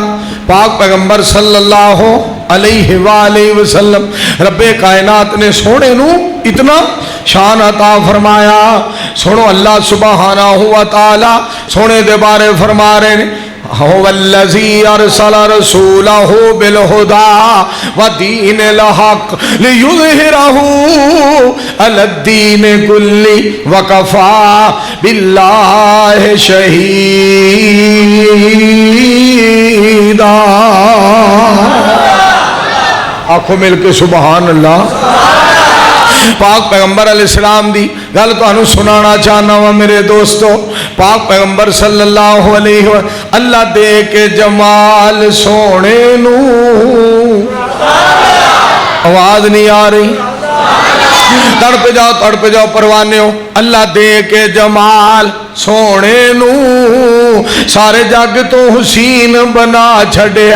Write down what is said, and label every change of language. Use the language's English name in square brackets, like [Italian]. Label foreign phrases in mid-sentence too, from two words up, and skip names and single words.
[Punjabi] ਪਾਕ ਪੈਗ਼ੰਬਰ [Arabic] صلى الله عليه وسلم [Punjabi] ਰੱਬੇ ਕਾਇਨਾਤ ਨੇ ਸੋਹਣੇ ਨੂੰ ਇਤਨਾ ਸ਼ਾਨ ਅਤਾ ਫ਼ਰਮਾਇਆ। ਸੁਣੋ ਅੱਲਾਹ [Arabic] سبحانه وتعالى [Punjabi] ਸੋਹਣੇ ਦੇ ਬਾਰੇ ਫ਼ਰਮਾ ਰਹੇ ਨੇ [Arabic] هو الذي أرسل رسوله بالهدى ودين الحق ليظهره على الدين كله وكفى بالله شهيدا. [Punjabi] ਆਖੋ ਮਿਲ ਕੇ [Arabic] سبحان الله. [Punjabi] ਪਾਕ ਪੈਗ਼ੰਬਰ ਅਲੈਹਿੱਸਲਾਮ ਦੀ ਗੱਲ ਤੁਹਾਨੂੰ ਸੁਣਾਉਣਾ ਚਾਹਨਾ ਵਾਂ ਮੇਰੇ ਦੋਸਤੋ। ਪਾਕ ਪੈਗ਼ੰਬਰ [Arabic] صلى الله عليه وسلم [Punjabi] ਅੱਲਾਹ ਦੇ ਕੇ ਜਮਾਲ ਸੋਹਣੇ ਨੂੰ, ਆਵਾਜ਼ ਨਹੀਂ ਆ ਰਹੀ, ਤੜਪ ਜਾਓ ਪਰਵਾਨੇ ਹੋ। ਅੱਲਾਹ ਦੇ ਕੇ ਜਮਾਲ ਸੋਹਣੇ ਨੂੰ ਸਾਰੇ ਜੱਗ ਤੋਂ ਹਸੀਨ ਬਣਾ ਛੱਡਿਆ।